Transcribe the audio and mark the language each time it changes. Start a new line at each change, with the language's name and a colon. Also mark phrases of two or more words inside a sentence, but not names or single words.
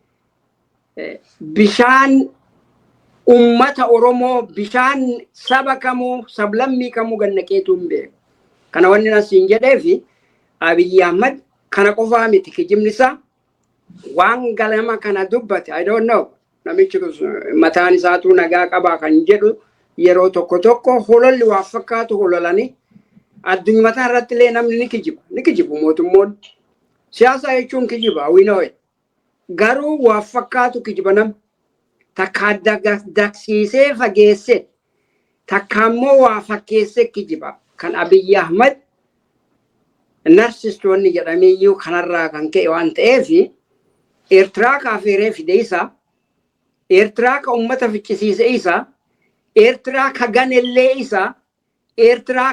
Oromo: Bishaan ummata Oromoo bishaan saba kamuu sablammii kamuu gannaqeetu hin beeku. Kana wanni asiin jedheefi Abiyyi Ahmad kana qofaa miti kijibni isaa waan galama kana dubbate
English: I don't know
Oromo: namichi mataan isaatu nagaa qabaa kan jedhu yeroo tokko tokko hololli waa fakkaatu hololanii addunyaa mataa irratti illee namni ni kijibu mootummoon siyaasa jechuun kijiba
English: we know it.
Oromo: Garuu waa fakkaatu kijiba nam takka daksiisee fageesse takka immoo waa fakkeesse kijiba kan Abiyyi Ahmad narsistoonni jedhameeyyuu kanarraa kan ka'e waan ta'eef Eertiraa kaafeeree fide isa Eertiraa ka ummata ficcisiise isa Eertiraa ka ganellee isa Eertiraa